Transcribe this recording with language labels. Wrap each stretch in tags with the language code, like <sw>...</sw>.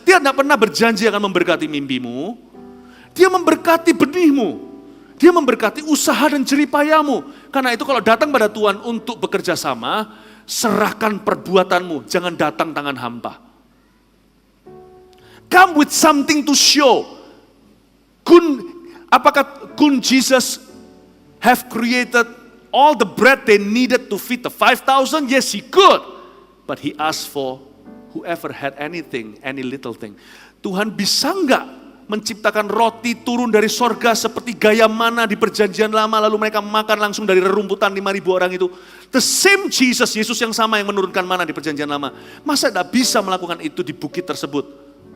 <id>Dia tidak pernah berjanji akan memberkati mimpimu. Dia memberkati benihmu. Dia memberkati usaha dan jeripayamu. Karena itu kalau datang pada Tuhan untuk bekerja sama, serahkan perbuatanmu. Jangan datang tangan hampa.</id> <en>Come with something to show.</en> <id>Apakah</id> <en>Jesus have created all the bread they needed to feed the 5,000? Yes, he could. But he asked for whoever had anything, any little thing.</en> <id>Tuhan bisa enggak menciptakan roti turun dari sorga seperti gaya mana di perjanjian lama, lalu mereka makan langsung dari rerumputan 5.000 orang itu.</id> <en>The same Jesus,</en> <id>Yesus yang sama yang menurunkan mana di perjanjian lama. Masa tidak bisa melakukan itu di bukit tersebut?</id>